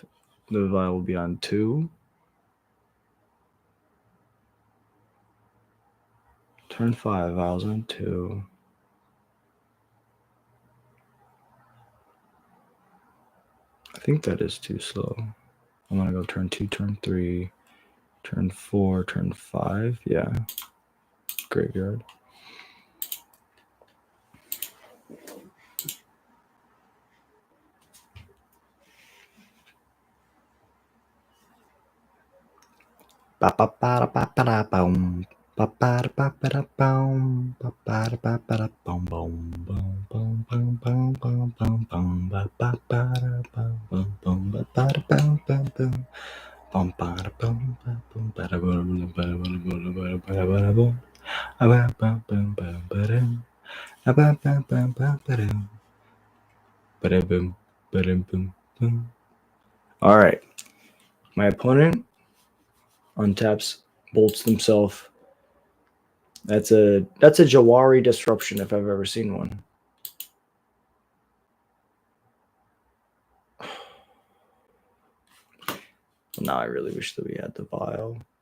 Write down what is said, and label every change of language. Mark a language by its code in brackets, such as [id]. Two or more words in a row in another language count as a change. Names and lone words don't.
[en] The vial will be on 2. Turn 5, vials on 2. I think that is too slow. I'm going to go turn 2, turn 3, turn 4, turn 5. Yeah. Graveyard. Ba-ba-ba-da-ba-ba-da-boom. Ba-ba-da-ba-ba-da-boom. Ba-ba-da-ba-ba-da-boom. Boom, boom, boom, boom, boom, boom, boom, boom. Ba-ba-ba-da-boom, boom, boom, ba-ba-da-boom, boom, boom. Boom, ba-da-boom, ba-boom, ba-da-boom, ba-da-boom, ba-da-boom, ba-da-boom, ba-da-boom, ba-da-boom, ba-da-boom, ba-da-boom, ba-da-boom, boom. All right. My opponent untaps, bolts himself. That's a Jawari disruption if I've ever seen one. Now I really wish that we had the vial.